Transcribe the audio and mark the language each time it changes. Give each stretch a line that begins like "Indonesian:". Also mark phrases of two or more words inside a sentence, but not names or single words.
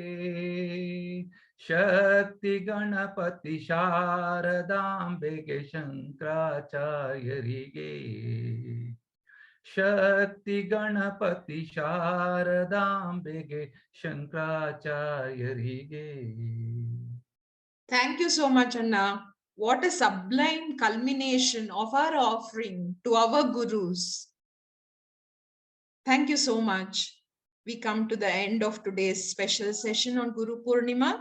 Kannada: ಶಕ್ತಿ ಗಣಪತಿ ಶಾರದಾಂಬೆಗೆ ಶಂಕರಾಚಾರ್ಯರಿಗೆ ಶಕ್ತಿ ಗಣಪತಿ ಶಾರದಾಂಬೆಗೆ ಶಂಕರಾಚಾರ್ಯರಿಗೆ.
English: Thank you so much, Anna. What a sublime culmination of our offering to our gurus. Thank you so much. We come to the end of today's special session on Guru Purnima.